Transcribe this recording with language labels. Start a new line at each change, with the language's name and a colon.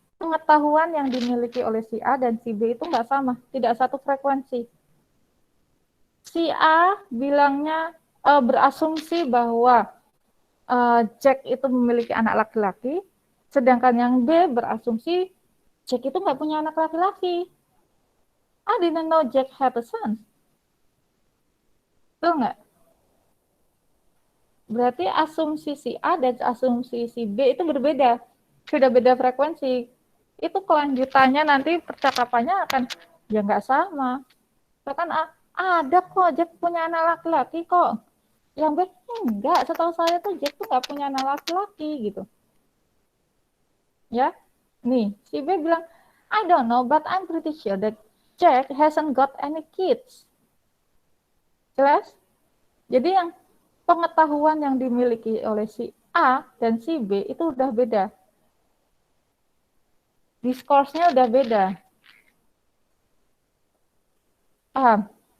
Indonesian: Pengetahuan yang dimiliki oleh si A dan si B itu nggak sama, tidak satu frekuensi. Si A bilangnya berasumsi bahwa Jack itu memiliki anak laki-laki, sedangkan yang B berasumsi Jack itu nggak punya anak laki-laki.
English: I didn't know Jack had a son.
Indonesian: Betul nggak? Berarti asumsi si A dan asumsi si B itu berbeda. Sudah beda frekuensi. Itu kelanjutannya nanti percakapannya akan ya nggak sama. Bahkan ada kok Jack punya anak laki-laki kok. Yang B enggak, setahu saya tuh Jack tuh nggak punya anak laki-laki gitu. Ya, nih si B bilang,
English: I don't know, but I'm pretty sure that Jack hasn't got any kids.
Indonesian: Jelas? Jadi yang pengetahuan yang dimiliki oleh si A dan si B itu udah beda. Discourse-nya udah beda. Paham?